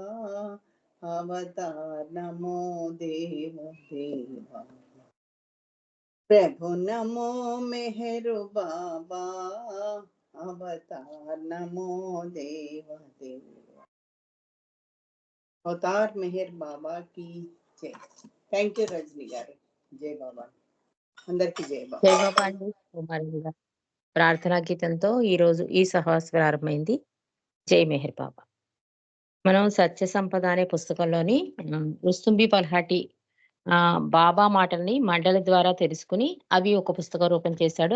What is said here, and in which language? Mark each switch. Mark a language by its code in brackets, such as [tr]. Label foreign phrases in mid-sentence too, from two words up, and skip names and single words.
[hi] अवतार नमो देव देवा प्रभु नमो मेहरु बाबा अवतार नमो देव देवा अवतार मेहर बाबा की जय. [en] thank you [te] రజనీ గారు. జై బాబా. అందరికీ జై బాబా. జై బాబా అండి. ఉమారాణి గారు. ప్రార్థనా గీతంతో ఈ రోజు ఈ సహవాస ప్రారంభమైంది. జై మెహర్ బాబా. మనం సత్య సంపద అనే పుస్తకంలోని రుస్తుంబి పల్హాటి బాబా మాటల్ని మండలి ద్వారా తెలుసుకుని అవి ఒక పుస్తక రూపం చేశాడు.